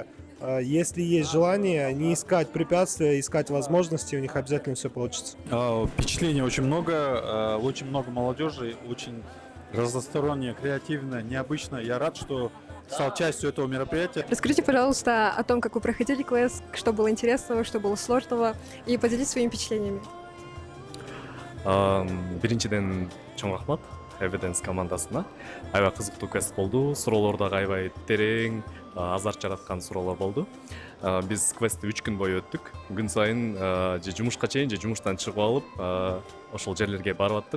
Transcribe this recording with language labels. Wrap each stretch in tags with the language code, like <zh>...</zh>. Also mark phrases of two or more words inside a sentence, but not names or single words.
<ru>Если есть желание, не искать препятствия, искать возможности, у них обязательно все получится. Впечатлений очень много молодежи, очень разносторонне, креативно, необычно. Я рад, что стал частью этого мероприятия. Расскажите, пожалуйста, о том, как вы проходили квест, что было интересного, что было сложного, и поделитесь своими впечатлениями.</ru> <ky>Биринчиден чоң рахмат Evidence командасына. Аябай кызыктуу квест болду. Суроолор дагы аябай терең, азарт жараткан суроолор болду. Биз квестти 3 күн бою өттүк. Күн сайын же жумушка чейин, же жумуштан чыгып алып, ошол жерлерге барып аттык.</ky>